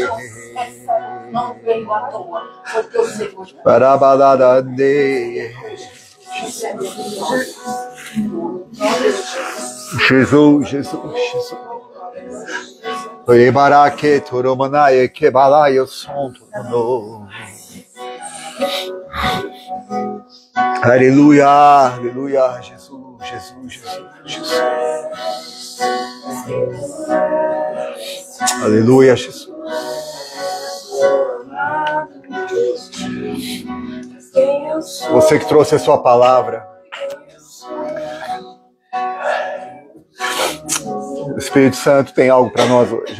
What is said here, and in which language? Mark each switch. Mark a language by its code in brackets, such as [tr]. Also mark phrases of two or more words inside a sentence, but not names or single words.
[pt] Não veio à toa, porque o Senhor parabalada de Jesus. Ebaraque toromanaye kebalaye sonto no. Aleluia, aleluia, Jesus, Jesus, Jesus, Jesus. Aleluia, Jesus. Você que trouxe a sua palavra, o Espírito Santo tem algo para nós hoje.